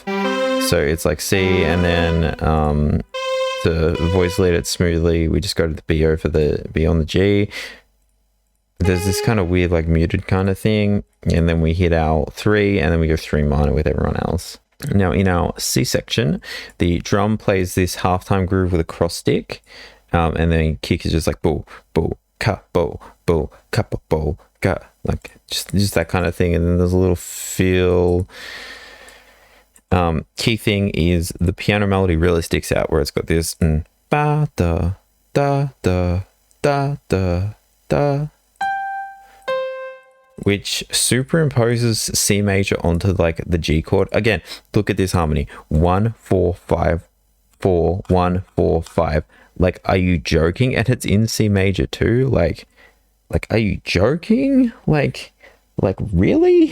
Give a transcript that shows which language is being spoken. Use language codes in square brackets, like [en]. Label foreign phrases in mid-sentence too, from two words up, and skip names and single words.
[en] So it's like C, and then to voice lead it smoothly, we just go to the B over the B on the G. There's this kind of weird like muted kind of thing, and then we hit our 3, and then we go 3 minor with everyone else. Now in our C section, the drum plays this halftime groove with a cross stick, and then kick is just like bo bo ka bo bo ka bo ka, like just that kind of thing. And then there's a little feel. Key thing is the piano melody really sticks out, where it's got this ba da da da da da da, which superimposes C major onto like the G chord. Again, look at this harmony: 1 4 5 4 1 4 5. Like, are you joking? And it's in C major too. Like, are you joking? Like really?